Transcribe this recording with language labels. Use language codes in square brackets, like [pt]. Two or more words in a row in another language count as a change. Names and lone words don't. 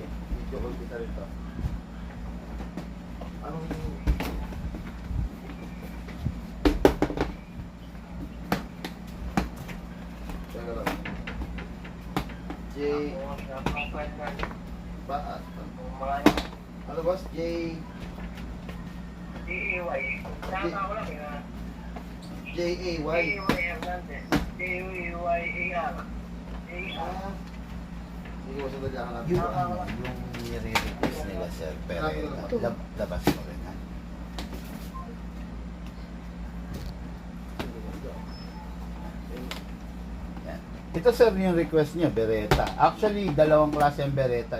[tl] Video call kita rito. Anong... Teka lang. J... Ba... Ano boss? J... J-A-Y. Tama ko lang yun. J-A-Y. J-A-Y-A-R. A-R. Sige, wasa na dyan. Yung nire-request nila sir, pero labas mo rin ha. Yan. Ito sir yung request niya, Beretta. Actually, dalawang klase ang Beretta.